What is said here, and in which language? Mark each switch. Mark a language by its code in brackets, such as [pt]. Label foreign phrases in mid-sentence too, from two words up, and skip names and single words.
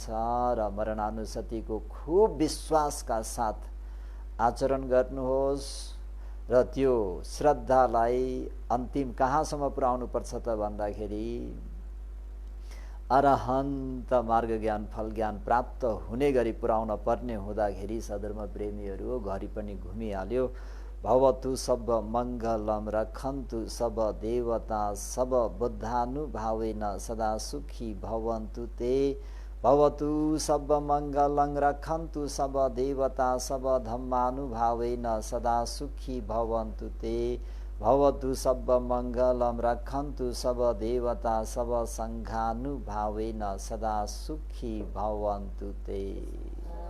[ne] र मरणानुसतिको खूब विश्वासका साथ आचरण गर्नुहोस् र त्यो श्रद्धालाई अन्तिम कहाँसम्म पुर्याउनु पर्छ त भन्दाखेरि अरहन्त मार्ग ज्ञान फल ज्ञान प्राप्त हुने गरी पुर्याउन पर्ने हुँदाखेरि सधर्म प्रेमीहरू घरि पनि घुमिहाल्यो। [pi] भवतु सब मङ्गलम रखन्तु सब देवता सब बुद्धानुभावेन सदा सुखी भवन्तु ते। भवतु सब मङ्गलं रखन्तु सब देवता सब धम्मानुभावेन सदा सुखी भवन्तु ते। भवतु सब मङ्गलं रखन्तु सब देवता सब सङ्घानुभावेन सदा सुखी भवन्तु ते।